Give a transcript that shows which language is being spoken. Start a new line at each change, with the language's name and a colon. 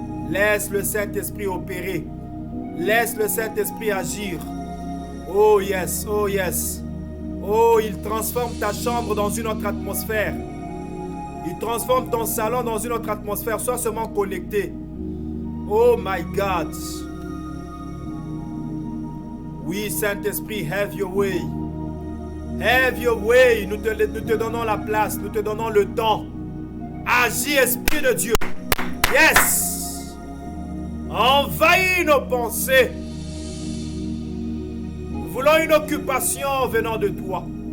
French: Laisse le Saint-Esprit opérer. Laisse le Saint-Esprit agir.
English: Oh yes, oh yes.
French: Oh, il transforme ta chambre dans une autre atmosphère. Il transforme ton salon dans une autre atmosphère. Sois seulement connecté.
English: Oh my God.
French: Oui,
English: Saint-Esprit, have your way. Have your way.
French: Nous te donnons la place. Nous te donnons le temps. Agis, Esprit de Dieu. Yes. Envahis nos pensées. Nous voulons une occupation venant de toi.